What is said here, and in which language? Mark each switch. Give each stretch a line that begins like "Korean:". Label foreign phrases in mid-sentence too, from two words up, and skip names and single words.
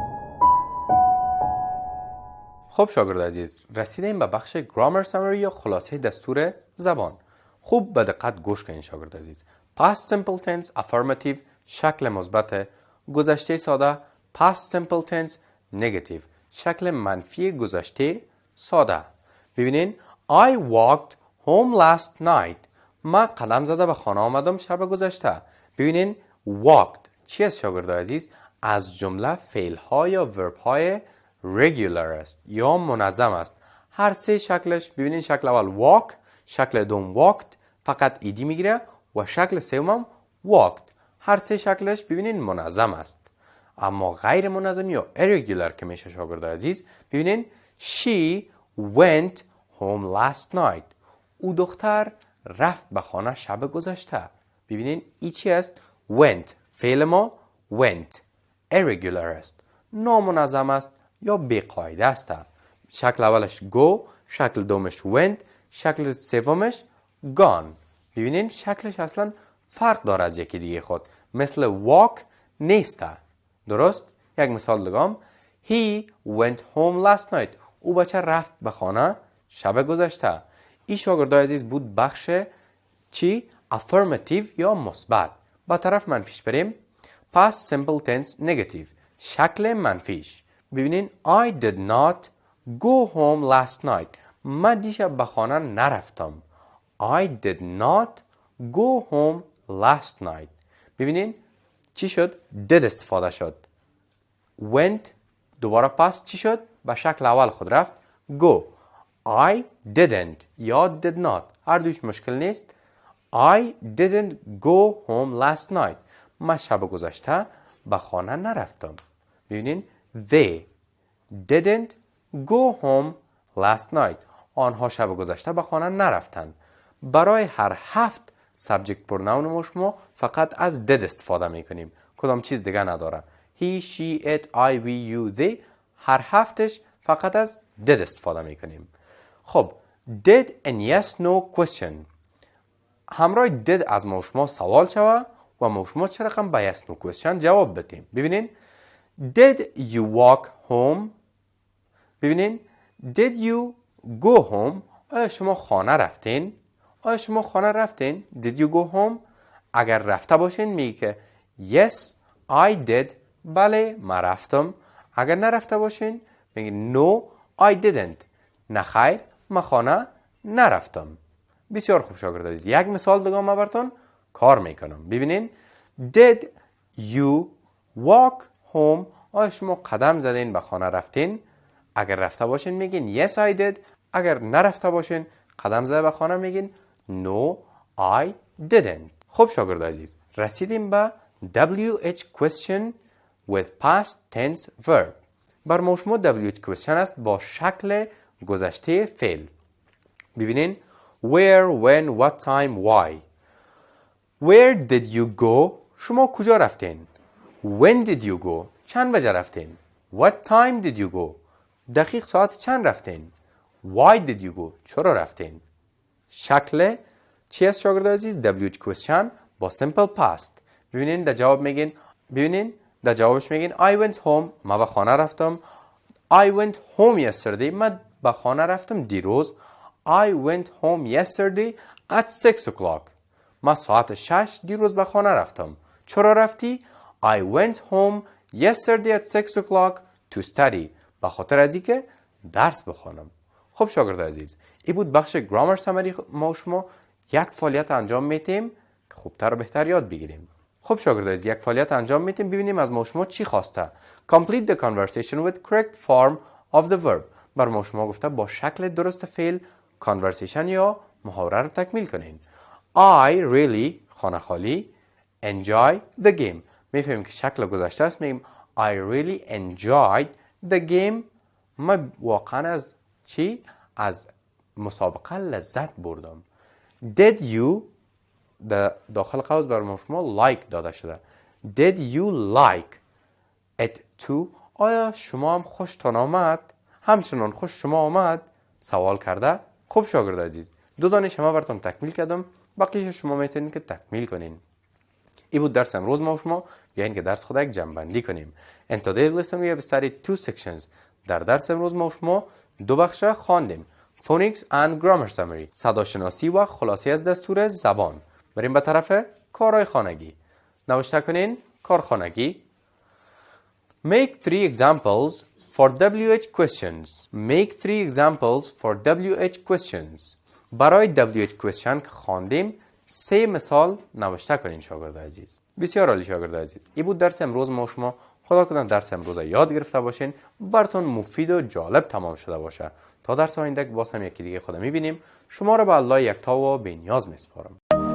Persian: خب شاگرد عزیز، رسیدیم به بخش
English: grammar summary
Persian: یا خلاصه دستور زبان. خوب به دقت گوش کنید شاگرد عزیز.
English: past simple tense affirmative
Persian: شکل مثبت، گذشته ساده
English: past simple tense negative
Persian: شکل منفی گذشته ساده.
English: ببینین I walked home last night.
Persian: من قدم زده به خانه آمدم شب گذشته. ببینین walked چی است شاگرد عزیز؟ از جمله فعل ها یا ورب های regular است یا منظم است. هر سه شکلش ببینین شکل اول walk، شکل دوم walked فقط ایدی میگیره و شکل سوم walked. هر سه شکلش ببینین منظم است. اما غیر منظم یا irregular که میشه شاگرد عزیز، ببینین
English: she went home last night.
Persian: او دختر رفت به خانه شب گذشته. ببینین ای چی است؟ went فعل ما
English: went irregular
Persian: است، نامنظم است یا بی‌قاعده است. شکل اولش go، شکل دومش went، شکل سومش gone. ببینین شکلش اصلا فرق داره از یکی دیگه خود، مثل walk نیست. درست؟ یک مثال دیگه
English: he went home last night.
Persian: او بچه رفت به خانه شب گذشته. این شاگرد عزیز بود بخش چی؟ affirmative یا مثبت. با طرف منفیش بریم.
English: past simple tense negative
Persian: شکل منفیش.
English: ببینین I did not go home last night.
Persian: من دیشب به خانه نرفتم.
English: I did not go home last night.
Persian: ببینین چی شد؟ did استفاده شد. went دوباره past چی شد؟ به شکل اول خود رفت go.
English: I didn't
Persian: یا
English: did not
Persian: هر دویش مشکل نیست.
English: I didn't go home last night.
Persian: من شب گذشته به خانه نرفتم.
English: ببینین they didn't go home last night.
Persian: آنها شب گذشته به خانه نرفتند. برای هر 7
English: subject pronoun
Persian: ما شما فقط از did استفاده میکنیم. کدام چیز دیگه نداره.
English: he, she, it, I, we, you, they
Persian: هر 7ش فقط از did استفاده میکنیم. خب
English: did and yes no question
Persian: همراه did از ما شما سوال شوه و ما شما چه رقم به
English: yes no question
Persian: جواب بدیم.
English: ببینین did you walk home. ببینین did you go home.
Persian: آیا شما خانه رفتین؟ آیا شما خانه رفتین؟
English: did you go home.
Persian: اگر رفته باشین میگه که
English: yes I did.
Persian: بله من رفتم. اگر نرفته باشین میگه
English: no I didn't.
Persian: نه خیر من خانه نرفتم. بسیار خوب شاگرد عزیز، یک مثال دیگه ما براتون کار میکنم.
English: ببینین did you walk home.
Persian: آیا شما قدم زدین به خانه رفتین؟ اگر رفته باشین میگین
English: yes I did.
Persian: اگر نرفته باشین قدم زده به خانه میگین
English: no I didn't.
Persian: خب شاگرد عزیز، رسیدیم به
English: WH question with past tense verb.
Persian: بر ما شما
English: WH question
Persian: است با شکل گذشته فعل.
English: ببینین where, when, what time, why. Where did you go.
Persian: شما کجا رفتین؟
English: When did you go.
Persian: چند بجه رفتین؟
English: What time did you go.
Persian: دقیق ساعت چند رفتین؟
English: Why did you go.
Persian: چرا رفتین؟ شکل چی است شاگرد عزیز؟
English: WH question با simple past.
Persian: ببینین در جواب میگین، ببینین در جوابش میگین I went home. من به خانه رفتم.
English: I went home yesterday.
Persian: من به خانه رفتم دیروز.
English: I went home yesterday at 6 o'clock.
Persian: من ساعت 6 دیروز به خانه رفتم. چرا رفتی؟
English: I went home yesterday at 6 o'clock to study.
Persian: به خاطر از اینکه درس بخوانم. خب شاگرد عزیز، این بود بخش
English: grammar summary.
Persian: ما شما یک فعالیت انجام میتیم که خوبتر و بهتر یاد بگیریم. خب شاگرد عزیز، یک فعالیت انجام میتیم ببینیم از ما شما چی خواسته.
English: Complete the conversation with correct form of the verb.
Persian: بر ما شما گفته با شکل درست فعل conversation یا محاوره رو تکمیل کنین.
English: I really
Persian: خانه خالی
English: enjoy the game.
Persian: میفهمیم که شکل گذشته است.
English: میگیم I really enjoyed the game.
Persian: من واقعا از چی؟ از مسابقه لذت بردم.
English: Did you
Persian: داخل قوس بر ما شما like داده شده.
English: Did you like it too.
Persian: آیا شما هم خوشتان آمد؟ همچنان خوش شما آمد؟ سوال کرده؟ خوب شاگرد عزیز، 2 دانه شما براتون تکمیل کردم، باقیش شما میتونین که تکمیل کنین. این بود درس امروز ما و شما. بیاین که درس خود یک جمع‌بندی کنیم.
English: In today's lesson we have studied 2 sections.
Persian: در درس امروز ما و شما 2 بخش خواندیم.
English: Phonics and Grammar Summary.
Persian: صداشناسی و خلاصه از دستور زبان. بریم به طرف کارهای خانگی. نوشته کنین کار خانگی.
English: Make 3 examples for WH questions. Make 3 examples for WH questions.
Persian: برای
English: WH question
Persian: که خواندیم 3 مثال نوشته کنین شاگرد عزیز. بسیار عالی شاگرد عزیز. این بود درس امروز ما شما. خدا کنه درس امروز یاد گرفته باشین، براتون مفید و جالب تمام شده باشه. تا درس آینده باز هم یکی دیگه خدا میبینیم. شما را به الله یکتا و بی‌نیاز میسپارم.